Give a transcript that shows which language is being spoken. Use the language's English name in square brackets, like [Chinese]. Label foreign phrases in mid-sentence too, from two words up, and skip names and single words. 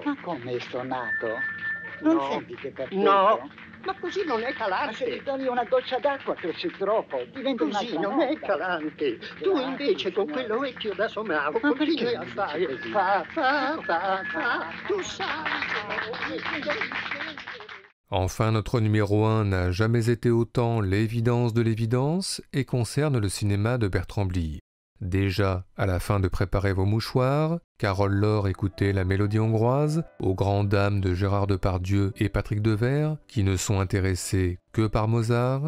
[Italian] Ma come è stonato? Non No. senti che per No, ma così non è Ma se calante. gli togli una goccia d'acqua cresce troppo, diventa Così una non è calante. Tu invece con quell'orecchio da somaro continui a fare fa, tu sai. [French] Enfin, notre numéro 1 n'a jamais été autant l'évidence de l'évidence et concerne le cinéma de Bertrand Blier. Déjà, à la fin de préparer vos mouchoirs, Carole Laure écoutait la mélodie hongroise, aux grandes dames de Gérard Depardieu et Patrick Devers, qui ne sont intéressés que par Mozart.